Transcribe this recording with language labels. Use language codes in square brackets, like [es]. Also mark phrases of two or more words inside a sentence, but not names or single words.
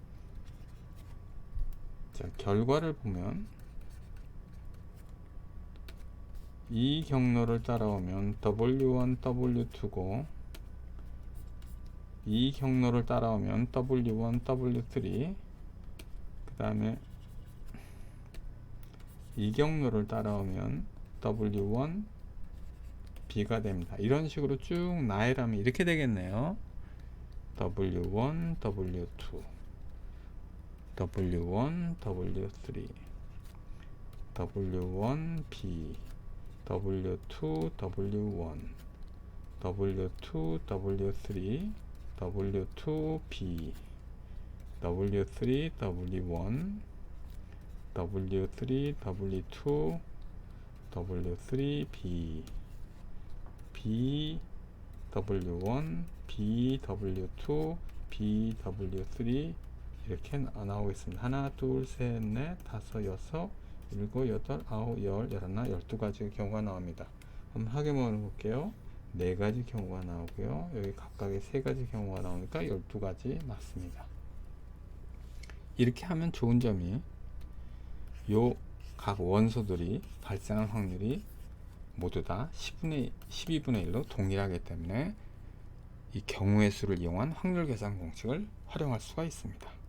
[ko] 자, 결과를 보면 이 경로를 따라오면 W1, W2고, 이 경로를 따라오면 W1, W3, 그 다음에 이 경로를 따라오면 W1, B가 됩니다. 이런 식으로 쭉 나열하면 이렇게 되겠네요. W1, W2, W1, W3, W1, B, W2, W1, W2, W3, W2, B, W3, W1, W3, W2, W3, B, B, W1, B, W2, B, W3 이렇게 나오겠습니다. 하나, 둘, 셋, 넷, 다섯, 여섯, 일곱, 여덟, 아홉, 열, 열하나, 12가지의 경우가 나옵니다. 한번 확인해 볼게요. 4가지 경우가 나오고요. 여기 각각의 3가지 경우가 나오니까 12가지 맞습니다. 이렇게 하면 좋은 점이 요 각 원소들이 발생할 확률이 모두 다 12분의 1로 동일하기 때문에 이 경우의 수를 이용한 확률 계산 공식을 활용할 수가 있습니다.